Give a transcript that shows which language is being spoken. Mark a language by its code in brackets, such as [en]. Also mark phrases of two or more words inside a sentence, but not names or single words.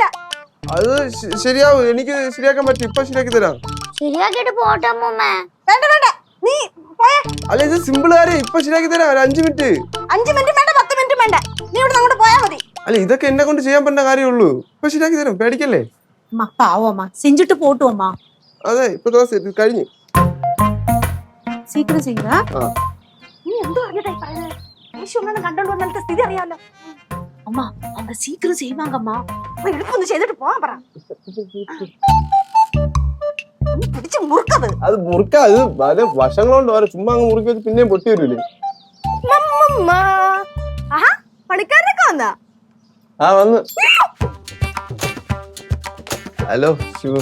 [ml] അത് ശരിയാവും, എനിക്ക് ശരിയാക്കാൻ പറ്റും. ഇപ്പൊ ശരിയാക്കി തരാം. ശരിയാക്കിട്ട് പോട്ടെ അമ്മൂമ്മേ. വേണ്ട വേണ്ട നീ പോയേ. അല്ല ഇത് സിമ്പിൾ കാര്യം, ഇപ്പൊ ശരിയാക്കി തരാം. ഒരു 5 മിനിറ്റ്. 5 മിനിറ്റ് വേണ്ട 10 മിനിറ്റ് വേണ്ട. നീ ഇവിടെ അങ്ങോട്ട് പോയാ മതി. അല്ല ഇതൊക്കെ എന്നെ കൊണ്ട് ചെയ്യാൻ പറ്റുന്ന കാര്യമുള്ളൂ. ഇപ്പൊ ശരിയാക്കി തരാം, പേടിക്കല്ലേ. [ta] அம்மா பாவம்மா செஞ்சுட்டு போட்டுவோம்மா. [ml] അതെ ഇപ്പൊ കഴിഞ്ഞു. [ta] சீக்கிரம் செய்யுங்க. ആ நீ எந்த அறியதை பாரு. ஈஸ்வரனை கண்டோண்டு வந்தால [ml] സ്ഥിതി അറിയാലോ. [ta] அம்மா அவங்க சீக்கிரம் செய்வாங்கம்மா. போய் [ml] എടുപ്പൊന്ന് ചെയ്തിട്ട് പോവാൻ പറ. നീ പിടിച്ച് മുറുക്കത്. അത് മുറുക്കാ, അത് വല്ല വശങ്ങളുണ്ട് വരെ. ചുമ്മാ അങ്ങ് മുറുക്കി വെച്ച് പിന്നെയും പൊട്ടി വരൂലേ. മമ്മമ്മ ആഹാ പണിക്കാരനൊക്കെ വന്നാ? ആ വന്ന്. ഹലോ ശിവു.